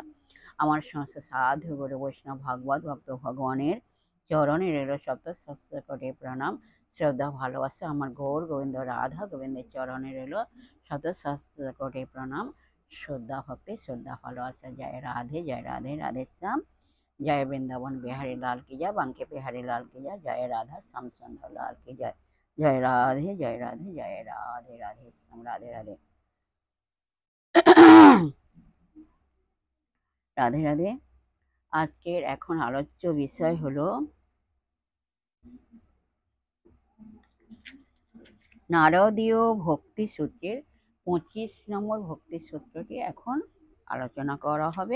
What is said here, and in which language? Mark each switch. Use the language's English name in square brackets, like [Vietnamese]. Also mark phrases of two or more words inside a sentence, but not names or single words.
[Bangla] আমার সমস্ত সাধু গুরু বৈষ্ণব ভাগবত ভক্ত ভগবানের চরণে রইল শ্রদ্ধা শাস্ত্র কোটি প্রণাম, শ্রদ্ধা ভালোবাসা। আমার গৌর গোবিন্দ রাধা গোবিন্দের চরণে রইল শ্রদ্ধা শাস্ত্র কোটি প্রণাম, শ্রদ্ধা ভক্তি, শ্রদ্ধা ভালোবাসা। জয় রাধে, জয় রাধে, রাধে শ্যাম। [Hindi] जय वृंदावन बिहारी लाल की जय, बांके बिहारी लाल की जय, जय राधा श्याम सुंदर लाल की जय। जय राधे, जय राधे, जय राधे, राधे श्याम, राधे राधे। [Bangla] রাধে রাধে। আজকের এখন আলোচ্য বিষয় হলো নারদীয় ভক্তি সূত্রের 25 নম্বর ভক্তি সূত্রটি এখন আলোচনা করা হবে।